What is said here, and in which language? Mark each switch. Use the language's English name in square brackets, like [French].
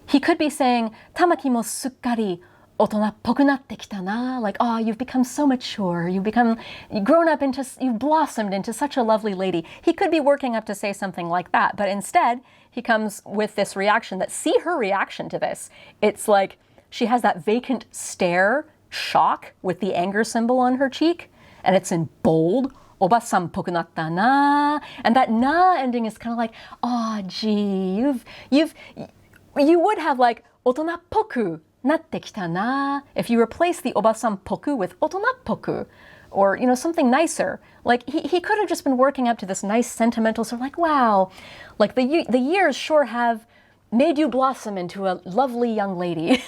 [English] He could be saying, [Japanese] Tamaki mo sukkari, otona-pokku natte kita na, [English] like, oh, you've become so mature, you've blossomed into such a lovely lady. He could be working up to say something like that, but instead, he comes with this reaction that, see her reaction to this. It's like, she has that vacant stare, shock, with the anger symbol on her cheek. and it's in bold. [Japanese] おばさんっぽくなったな. [English] And that na ending is kind of like, oh, gee, you would have like [Japanese] 大人っぽくなってきたな [English] if you replace the おばさんっぽく with 大人っぽく, or, you know, something nicer. Like, he could have just been working up to this nice sentimental sort of like, wow, like the years sure have made you blossom into a lovely young lady.